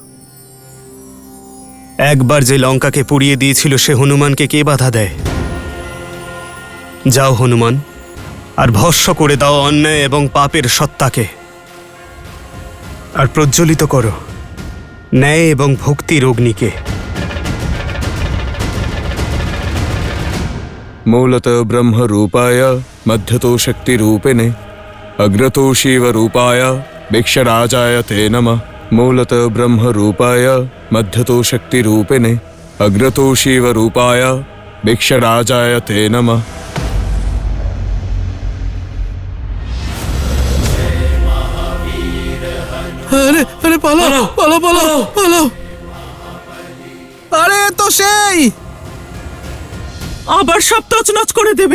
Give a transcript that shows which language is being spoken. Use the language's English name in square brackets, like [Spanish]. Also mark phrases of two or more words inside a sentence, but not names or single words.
[Bangla] একবার যে লঙ্কাকে পুড়িয়ে দিয়েছিল সে হনুমানকে কে বাধা দেয়? যাও হনুমান, আর ভস্ম করে দাও অন্যায় এবং পাপের সত্তাকে, আর প্রজ্বলিত করো ন্যায় এবং ভক্তির অগ্নিকে। [Sanskrit] मूलतः ब्रह्म रूपाय मध्यतो शक्ति रूपिणे अग्रतो शिव रूपाय भिक्षराजाय ते नमः मूलतः ब्रह्म रूपाय मध्यतो शक्ति रूपिणे अग्रतो शिव रूपाय भिक्षराजाय ते नमः। [Bangla] আরে আরে পালাও পালাও পালাও পালাও! আরে তো সেই আবার সব তছনছ করে দেবে।